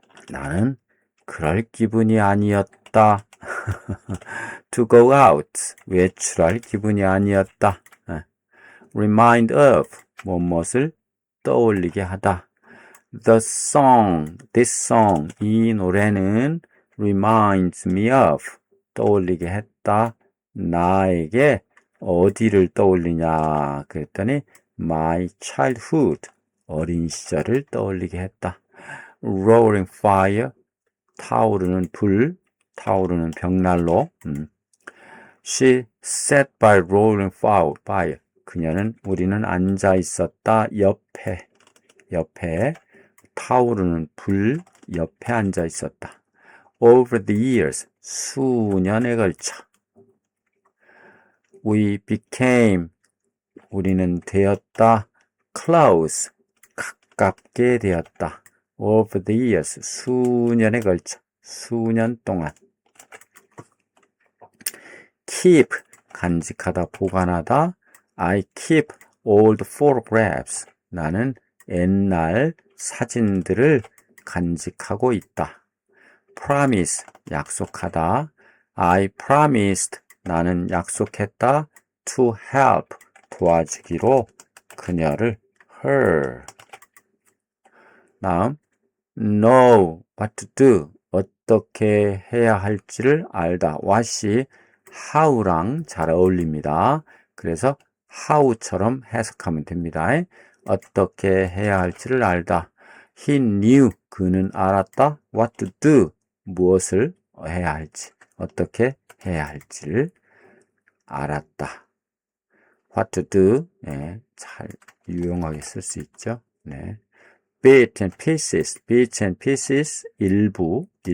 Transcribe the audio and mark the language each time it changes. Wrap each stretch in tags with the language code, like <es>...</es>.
<ko>나는 그럴 기분이 아니었다.</ko> <en>To go out.</en> <ko>외출할 기분이 아니었다.</ko> <en>Remind of.</en> <ko>무엇을 떠올리게 하다.</ko> <en>The song, this song,</en> <ko>이 노래는</ko> <en>reminds me of.</en> <ko>떠올리게 했다. 나에게 어디를 떠올리냐 그랬더니</ko> <en>my childhood,</en> <ko>어린 시절을 떠올리게 했다.</ko> <en>Roaring fire,</en> <ko>타오르는 불, 타오르는 벽난로.</ko> <en>She sat by roaring fire.</en> <ko>그녀는 우리는 앉아 있었다. 옆에 타오르는 불 옆에 앉아 있었다.</ko> <en>Over the years,</en> <ko>수년에 걸쳐.</ko> <en>We became,</en> <ko>우리는 되었다. Close, 가깝게 되었다.</ko> <en>Over the years,</en> <ko>수년에 걸쳐. 수년 동안. Keep, 간직하다, 보관하다.</ko> <en>I keep old photographs.</en> <ko>나는 옛날 사진들을 간직하고 있다.</ko> <en>Promise,</en> <ko>약속하다.</ko> <en>I promised,</en> <ko>나는 약속했다.</ko> <en>To help,</en> <ko>도와주기로 그녀를,</ko> <en>her.</en> <ko>다음,</ko> <en>know what to do,</en> <ko>어떻게 해야 할지를 알다. what이 how랑 잘 어울립니다. 그래서 how처럼 해석하면 됩니다. 어떻게 해야 할지를 알다.</ko> <en>He knew,</en> <ko>그는 알았다.</ko> <en>What to do,</en> <ko>무엇을 해야 할지, 어떻게 해야 할지를 알았다.</ko> <en>What to do,</en> <ko>네, 잘 유용하게 쓸 수 있죠. 네.</ko> <en>Bits and pieces, 일부.</en>